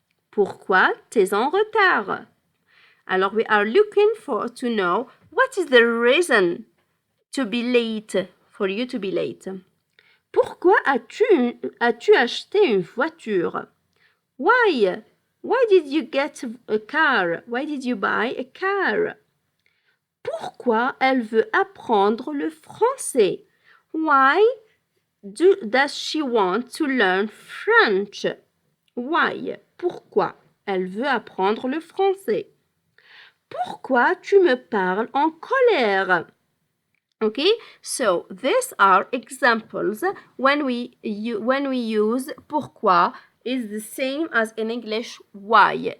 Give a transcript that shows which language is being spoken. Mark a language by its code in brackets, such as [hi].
[fr] Pourquoi tu es en retard? Alors, [en] we are looking for to know what is the reason to be late, for you to be late. [fr] Pourquoi as-tu acheté une voiture? Why? [en] Why did you get a car? Why did you buy a car? [fr] Pourquoi elle veut apprendre le français? [en] Why does she want to learn French? Why? [fr] Pourquoi elle veut apprendre le français? Pourquoi tu me parles en colère? [en] Okay, so these are examples when we use pourquoi is the same as in English why.